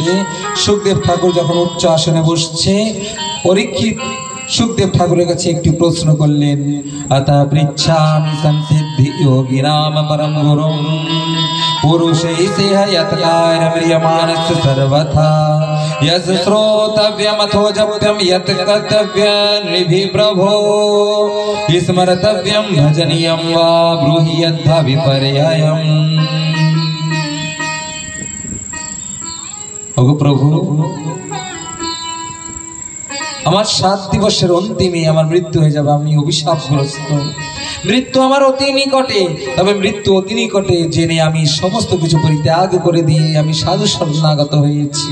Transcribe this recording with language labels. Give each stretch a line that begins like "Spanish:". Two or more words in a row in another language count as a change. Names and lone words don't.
Bangla: সুখদেব ঠাকুর যখন উচ্চ আসনে বসছে, পরীক্ষিত সুখদেব ঠাকুরের কাছে একটি প্রশ্ন করলেন।
Sanskrit: আতা পৃচ্ছামি সংসিদ্ধি যোগিনাম পরম গুরুম পুরুষৈঃ যৎকার্য ম্রিয়মানস্য সর্বথা यस श्रोतव्यमथो जप्यम यत् कर्तव्यं नृभिः प्रभो स्मर्तव्यं भजनीयं वा ब्रूहि यद्धा विपर्ययम्।
Bangla: ওগো প্রভু, আমার 7 দিবসের অন্তিমে আমার মৃত্যু হয়ে যাবে, আমি অভিশাপগ্রস্ত। মৃত্যু আমার অতি নিকটে, তবে মৃত্যু অতি নিকটে জেনে আমি সমস্ত কিছু পরিত্যাগ করে দিয়ে আমি সাধু শরণাগত হয়েছি।